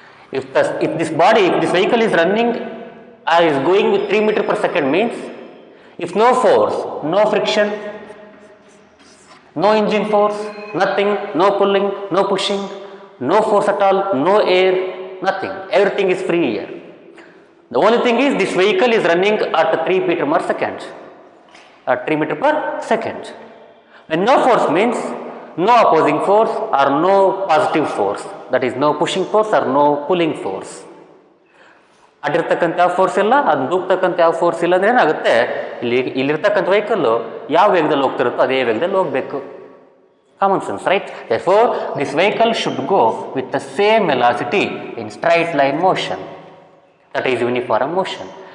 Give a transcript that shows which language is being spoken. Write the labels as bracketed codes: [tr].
[en] If this vehicle is running or is going with 3 meter per second means, if no force, no friction, no engine force, nothing, no pulling, no pushing, no force at all, no air, nothing, everything is free here. The only thing is this vehicle is running at 3 meter per second. At 3 meter per second. When no force means no opposing force or no positive force, that is no pushing force or no pulling force. [kn] ಅದಿರ್ತಕ್ಕಂಥ ಯಾವ force ಇಲ್ಲ, ಅದು ನುಗ್ತಕ್ಕಂಥ ಯಾವ force ಇಲ್ಲ ಅಂದರೆ ಏನಾಗುತ್ತೆ, ಇಲ್ಲಿರ್ತಕ್ಕಂಥ vehicle ಯಾವ ವೇಗದಲ್ಲಿ ಹೋಗ್ತಿರುತ್ತೋ ಅದೇ ವೇಗದಲ್ಲಿ ಹೋಗಬೇಕು. [en] Common sense, right? Therefore, this vehicle should go with the same velocity in straight line motion, that is uniform motion.